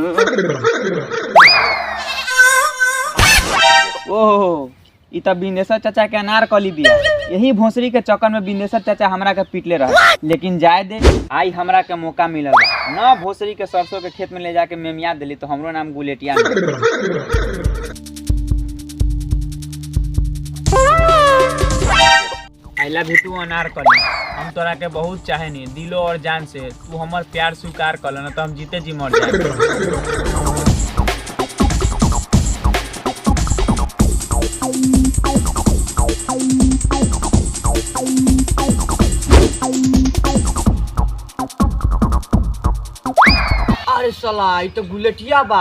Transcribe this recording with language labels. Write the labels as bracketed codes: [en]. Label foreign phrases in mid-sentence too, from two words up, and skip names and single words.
[bho] ओहो, ई त बिंदेश्वर चाचा के अनारकली बिया। यही भोसरी के चक्कर में बिंदेश्वर चाचा हमरा के पीटले रहा, लेकिन जाए दे, आई हमरा के मौका मिलल बा। न भोसरी के सरसों के खेत में ले जाके मेमिया दिली तो हमरो नाम गुलेटिया। [en] I love you too अनारकली। [bho] हम तोरा के बहुत चाहेनी दिलो और जान से। तू हमर प्यार स्वीकार कर न तो हम जीते जी मर जाए। अरे साला ई तो गुलेटिया बा।